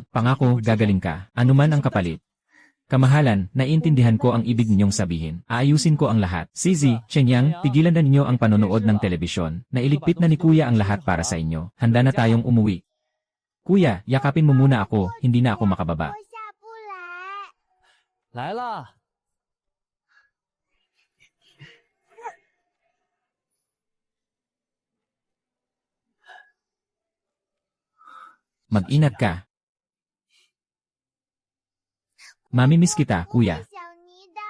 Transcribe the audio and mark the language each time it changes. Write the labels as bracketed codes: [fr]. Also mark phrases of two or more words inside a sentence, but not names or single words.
[tl] Pangako, gagaling ka. Anuman ang kapalit. Kamahalan, naiintindihan ko ang ibig ninyong sabihin. Aayusin ko ang lahat. Zizi, Chenyang, tigilan na ninyo ang panonood ng telebisyon. Nailigpit na ni Kuya ang lahat para sa inyo. Handa na tayong umuwi. Kuya, yakapin mo muna ako, hindi na ako makababa. [zh] 我下不来。来啦！ [tl] Mag-ingat ka. Mamimiss kita, kuya. [zh] 想你的。